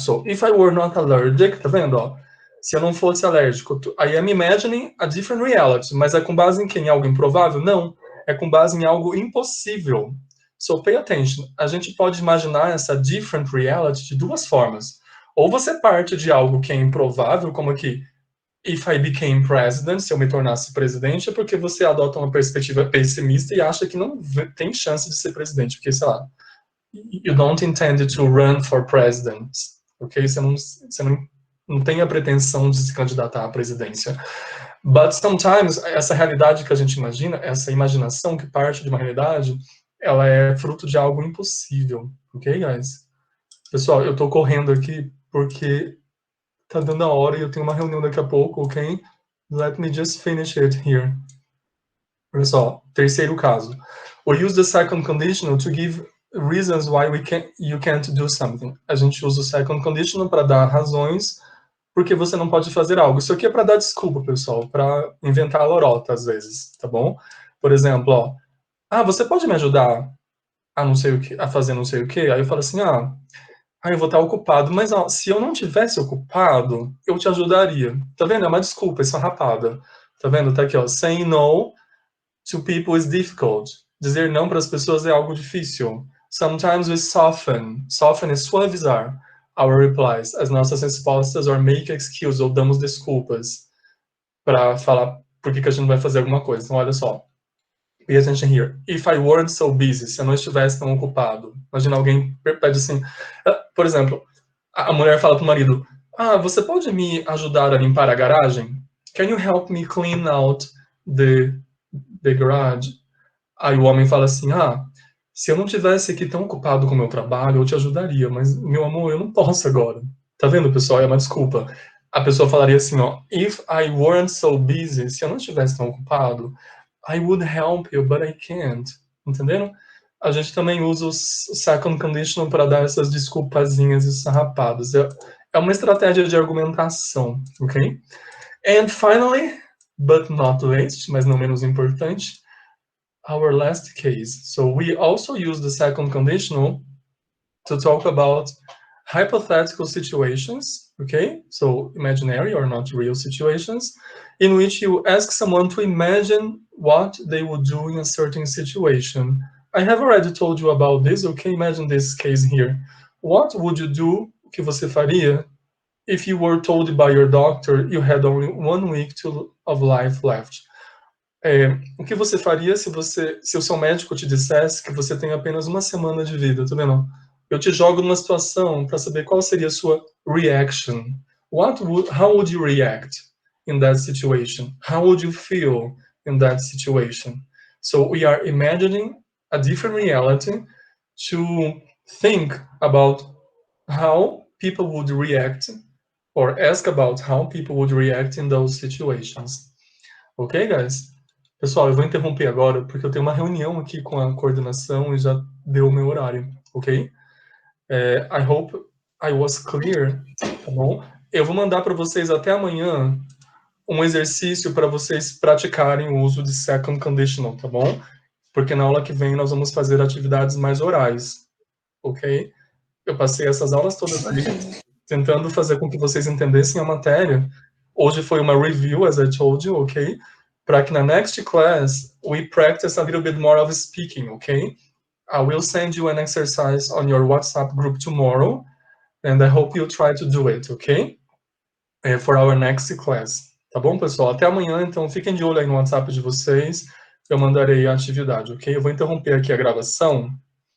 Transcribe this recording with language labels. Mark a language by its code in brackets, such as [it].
[en] So, if I were not allergic, [pt] tá vendo, ó? Se eu não fosse alérgico, [en] I am imagining a different reality. [pt] Mas é com base em quê? Em algo improvável? Não. É com base em algo impossível. [en] So, pay attention. [pt] A gente pode imaginar essa [en] different reality [pt] de duas formas. Ou você parte de algo que é improvável, como aqui, [en] if I became president, [pt] se eu me tornasse presidente, é porque você adota uma perspectiva pessimista e acha que não tem chance de ser presidente, porque, sei lá, [en] you don't intend to run for president, [pt] ok? Você não tem a pretensão de se candidatar à presidência. [en] But sometimes, [pt] essa realidade que a gente imagina, essa imaginação que parte de uma realidade, ela é fruto de algo impossível, ok, guys? Pessoal, eu tô correndo aqui porque tá dando a hora e eu tenho uma reunião daqui a pouco, ok? [en] Let me just finish it here. [pt] Olha só, terceiro caso. [en] We use the second conditional to give reasons why you can't do something. [pt] A gente usa o second conditional para dar razões porque você não pode fazer algo. Isso aqui é para dar desculpa, pessoal, para inventar a lorota às vezes, tá bom? Por exemplo, ó, você pode me ajudar a não sei o que, a fazer não sei o que? Aí eu falo assim, eu vou estar ocupado, mas ó, se eu não tivesse ocupado, eu te ajudaria. Tá vendo? É uma desculpa esfarrapada. Tá vendo? Tá aqui, ó. [en] Saying no to people is difficult. [pt] Dizer não para as pessoas é algo difícil. [en] Sometimes we soften. [pt] Soften é suavizar [en] our replies. [pt] As nossas respostas, [en] or make excuse, [pt] ou damos desculpas para falar por que a gente vai fazer alguma coisa. Então, olha só. [en] Pay attention here. If I weren't so busy, [pt] se eu não estivesse tão ocupado. Imagina alguém pede assim, por exemplo, a mulher fala pro marido, você pode me ajudar a limpar a garagem? [en] Can you help me clean out the garage? [pt] Aí o homem fala assim, se eu não estivesse aqui tão ocupado com o meu trabalho, eu te ajudaria, mas, meu amor, eu não posso agora. Tá vendo, pessoal? É uma desculpa. A pessoa falaria assim, [en] if I weren't so busy, [pt] se eu não estivesse tão ocupado, [en] I would help you, but I can't. [pt] Entenderam? A gente também usa o second conditional para dar essas desculpazinhas esfarrapadas. É uma estratégia de argumentação, ok? [en] And finally, but not least, [pt] mas não menos importante, [en] our last case. So we also use the second conditional to talk about hypothetical situations, okay? So imaginary or not real situations, in which you ask someone to imagine what they would do in a certain situation. I have already told you about this, okay? Imagine this case here. What would you do, [pt] o que você faria, [en] if you were told by your doctor you had only 1 week of life left. [pt] O que você faria se o seu médico te dissesse que você tem apenas 1 semana de vida, tá vendo? Eu te jogo numa situação para saber qual seria a sua reaction. [en] How would you react in that situation? How would you feel in that situation? So we are imagining a different reality to think about how people would react or ask about how people would react in those situations. Ok, guys? [pt] Pessoal, eu vou interromper agora porque eu tenho uma reunião aqui com a coordenação e já deu o meu horário, ok? [en] I hope I was clear, [pt] tá bom? Eu vou mandar para vocês até amanhã um exercício para vocês praticarem o uso de second conditional, tá bom? Porque na aula que vem nós vamos fazer atividades mais orais, ok? Eu passei essas aulas todas aqui tentando fazer com que vocês entendessem a matéria. Hoje foi uma review, [en] as I told you, [pt] ok? Para que na [en] next class we practice a little bit more of speaking, ok? I will send you an exercise on your WhatsApp group tomorrow, and I hope you try to do it, ok? For our next class. [pt] Tá bom, pessoal? Até amanhã, então fiquem de olho aí no WhatsApp de vocês. Eu mandarei a atividade, ok? Eu vou interromper aqui a gravação.